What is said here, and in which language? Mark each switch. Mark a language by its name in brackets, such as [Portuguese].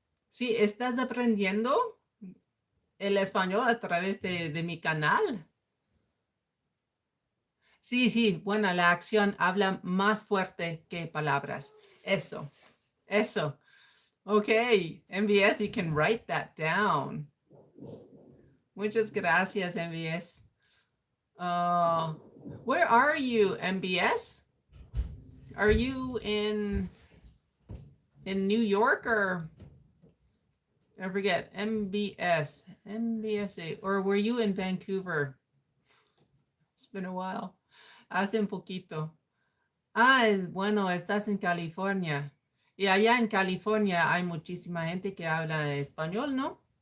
[Spanish] Sí, estás aprendiendo el español a través de mi canal. Sí, sí, bueno, la acción habla más fuerte que palabras. Eso, eso. [English] Okay, MBS, you can write that down. [Spanish] Muchas gracias, [English] MBS. Uh, where are you, MBS? Are you in New York or I forget MBS, MBSA, or were you in Vancouver? It's been a while. [Spanish] Hace un poquito. Bueno, estás en California. Y allá en California hay muchísima gente que habla español, ¿no?